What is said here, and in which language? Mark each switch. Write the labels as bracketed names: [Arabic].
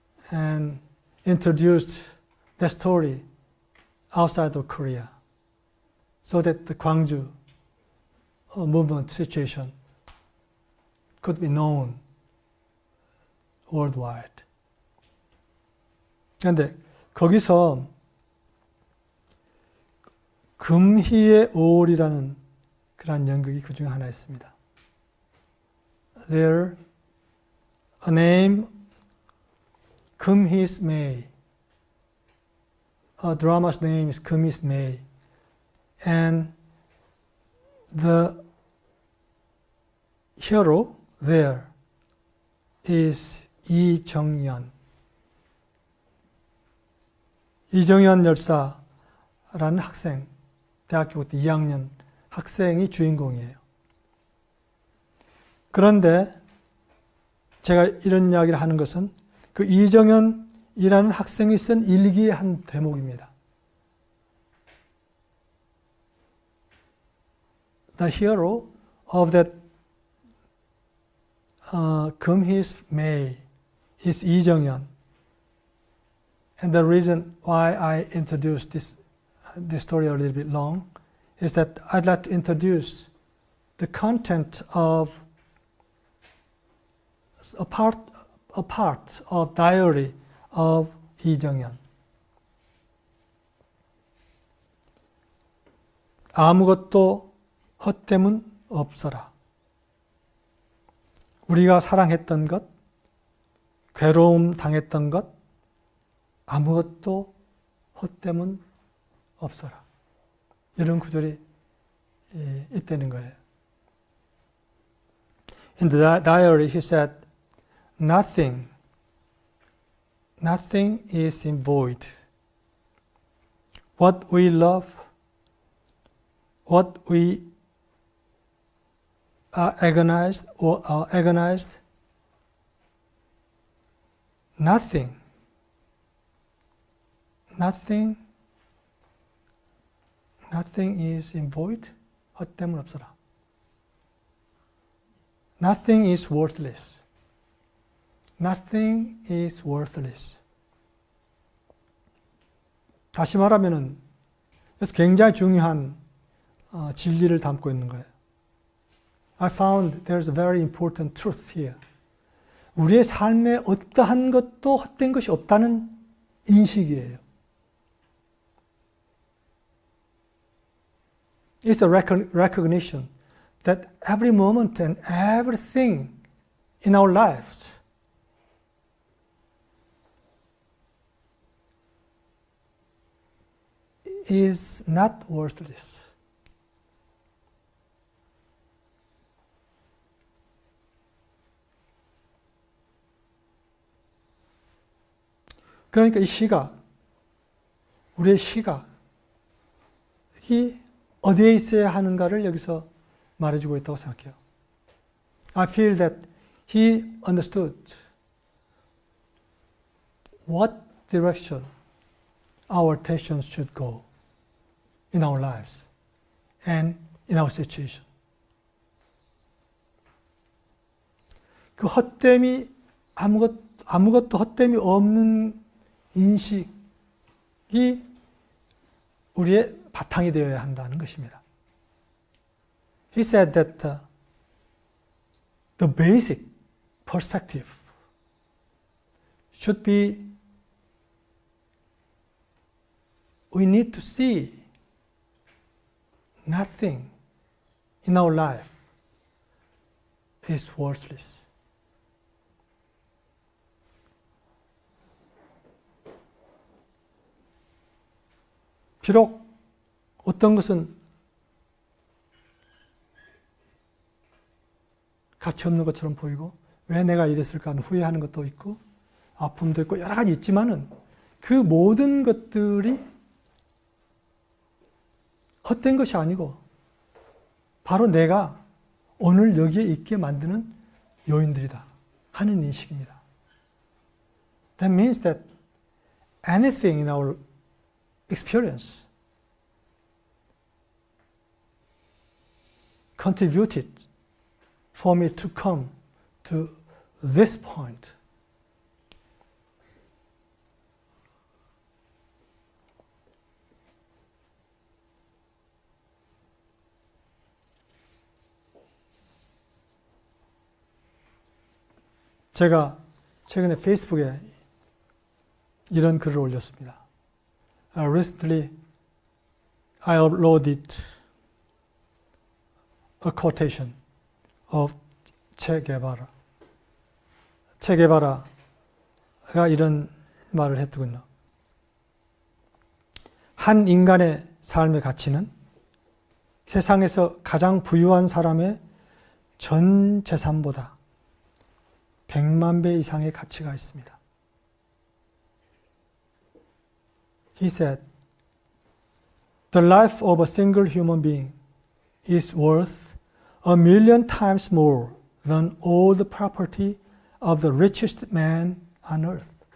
[English] and introduced that story outside of Korea so that the Gwangju movement situation could be known worldwide. [Korean] 그런데 거기서 금희의 5월이라는 그런 연극이 그 중에 하나 있습니다. [English] There, a name, 금희's May. A drama's name is 금희's May. And the hero there is 이정연. [Korean] 이정연 열사라는 학생, 대학교 2학년 학생이 주인공이에요. 그런데 제가 이런 이야기를 하는 것은 그 이정연이라는 학생이 쓴 일기의 한 대목입니다. [English] The hero of that 금희's May is 이정연. And the reason why I introduced this story a little bit long is that I'd like to introduce the content of a part of diary of 이정연. [Korean] 아무것도 헛됨은 없어라. 우리가 사랑했던 것, 괴로움 당했던 것, 아무것도 헛됨은 없어라. 이런 구절이 있다는 거예요. [English] In the diary he said, nothing is in void. What we love, what we are agonized or are agonized, nothing is in void. [Korean] 헛됨은 없어라. [English] Nothing is worthless. Nothing is worthless. [Korean] 다시 말하면은 그래서 굉장히 중요한 진리를 담고 있는 거예요. [English] I found there's a very important truth here. [Korean] 우리의 삶에 어떠한 것도 헛된 것이 없다는 인식이에요. [English] It's a recognition that every moment and everything in our lives is not worthless. [Korean] 그러니까 이 시각, 우리의 시각이 어디에 있어야 하는가를 여기서 말해주고 있다고 생각해요. [English] I feel that he understood what direction our attentions should go in our lives and in our situation. [Korean] 그 헛됨이 아무것도 헛됨이 없는 인식이 우리의 바탕이 되어야 한다는 것입니다. [English] He said that the basic perspective should be we need to see nothing in our life is worthless. [Korean] 비록 어떤 것은 가치 없는 것처럼 보이고 왜 내가 이랬을까 하는 후회하는 것도 있고 아픔도 있고 여러 가지 있지만은 그 모든 것들이 헛된 것이 아니고 바로 내가 오늘 여기에 있게 만드는 요인들이다 하는 인식입니다. [English] That means that anything in our experience contributed for me to come to this point. [Korean] 제가 최근에 페이스북에 이런 글을 올렸습니다. [English] Recently, I uploaded a quotation of che Guevara. [Korean] che Guevara가 이런 말을 했더군요. 한 인간의 삶의 가치는 세상에서 가장 부유한 사람의 전 재산보다 100만 배 이상의 가치가 있습니다. [English] He said, The life of a single human being is worth 1,000,000 times more than all the property of the richest man on earth.